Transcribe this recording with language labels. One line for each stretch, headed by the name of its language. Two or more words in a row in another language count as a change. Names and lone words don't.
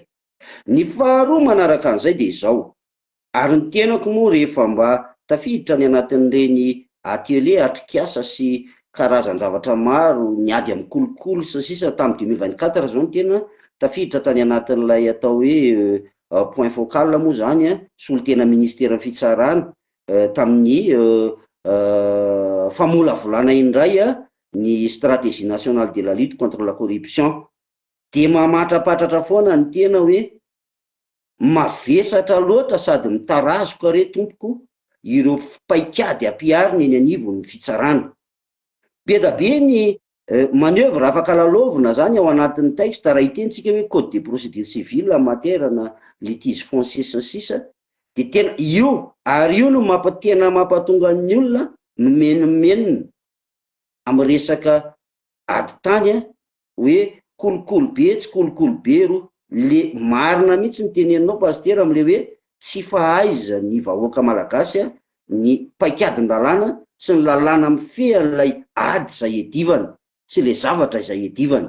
Malagasy: Ny faharoa manaraka an'izay dia izao, ary ny tenako moa rehefa mba tafiditra ny anatin'ireny atelier atrikasa sy karazan-javatra maro niady amin'ny kolokolo sy sisa tamin'ny 2024 zao ny tena tafiditra tany anatin'ilay atao hoe
French: point focal
Malagasy: moa zany solon-tena ministera fitsarana tamin'ny famolavolana indray ny
French: stratégie nationale de la lutte contre la corruption.
Malagasy: Dia mamatrapatratra foana ny tena hoe mavesatra loatra sady mitarazoka re tompoko ireo paikady ampiarina eny anivon'ny fitsarana. Be da be ny manœuvre afaka lalovina zany ao anatin'ny texte raha hitentsika hoe
French: code de procédure civile en matière
Malagasy: na
French: litige foncier
Malagasy: sy ny sisa dia tena io ary io no tena mampatonga ny olona nomenomenina amin'ny resaka ady tany hoe kolokolo be tsy kolokolo be ro le marina mihitsy ny teneninao pastera am'le hoe tsy fahaiza ny vahoaka malagasy ny paikadin-dalàna sy ny lalàna mifehan'ilay ady izay edivana sy le zavatra izay edivana.